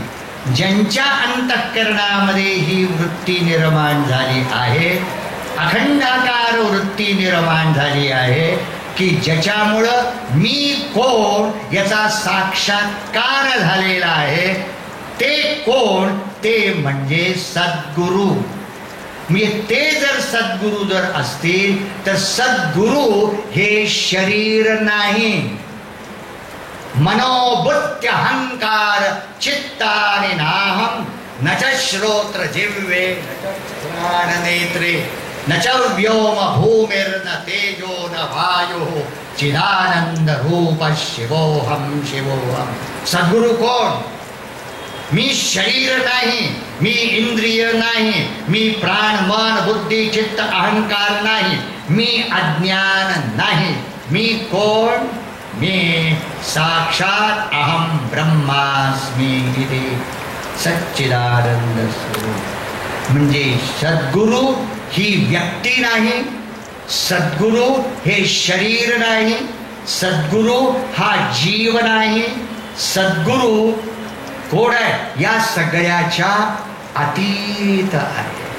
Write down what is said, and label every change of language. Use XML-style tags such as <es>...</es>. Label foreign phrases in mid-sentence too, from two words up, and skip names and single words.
<mr>ज्यांच्या अंतःकरणामध्ये ही वृत्ती निर्माण झाली आहे, अखंडाकार वृत्ती निर्माण झाली आहे, की ज्याच्यामुळं मी कोण याचा साक्षात्कार झालेला आहे. ते कोण? ते म्हणजे सद्गुरू. म्हणजे ते जर सद्गुरू जर असतील तर सद्गुरू हे शरीर नाही.</mr> <sa>मनोबुद्धी अहंकार चित्तानि नाहम न च श्रोत्र जिह्वे न च घ्राण नेत्रे न च व्योम भूमिर्न तेजो न वायुः चिदानंद रूप शिवोहम शिवोहम.</sa> <mr>सद्गुरु कोण? मी शरीर नाही, मी इंद्रिय नाही, मी प्राण मन बुद्धी चित्त अहंकार नाही, मी अज्ञान नाही. मी कोण? मी साक्षात</mr> <sa>अहम ब्रह्मास्मी इति सच्चिदानंद स्वरूप.</sa> <mr>म्हणजे सद्गुरु ही व्यक्ती नाही, सद्गुरु हे शरीर नाही, सद्गुरु हा जीव नाही. सद्गुरु कोण आहे? या सगळ्याच्या अतीत आहे.</mr>